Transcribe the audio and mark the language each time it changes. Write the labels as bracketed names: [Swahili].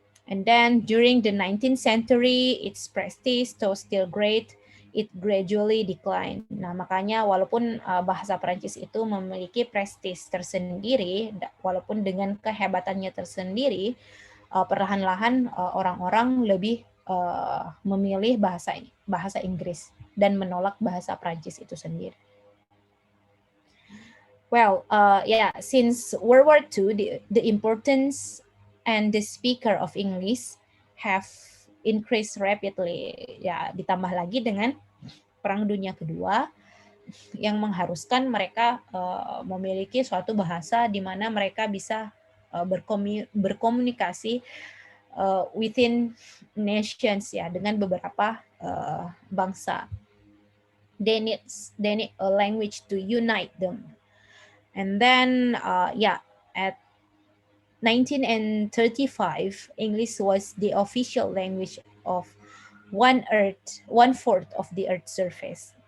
[English] And then during the 19th century, its prestige was still great it gradually decline. [Indonesian] Nah, makanya walaupun bahasa Prancis itu memiliki prestis tersendiri, walaupun dengan kehebatannya tersendiri, perlahan-lahan orang-orang lebih memilih bahasa Inggris dan menolak bahasa Prancis itu sendiri. [English] Well, since World War II, the importance and the speaker of English have increased rapidly. [Indonesian] Ya, ditambah lagi dengan Perang Dunia Kedua yang mengharuskan mereka memiliki suatu bahasa di mana mereka bisa berkomunikasi [English] within nations, [Indonesian] ya, dengan beberapa bangsa. [English] They need a language to unite them. And then, at 1935, English was the official language of 1/4 of the Earth's surface.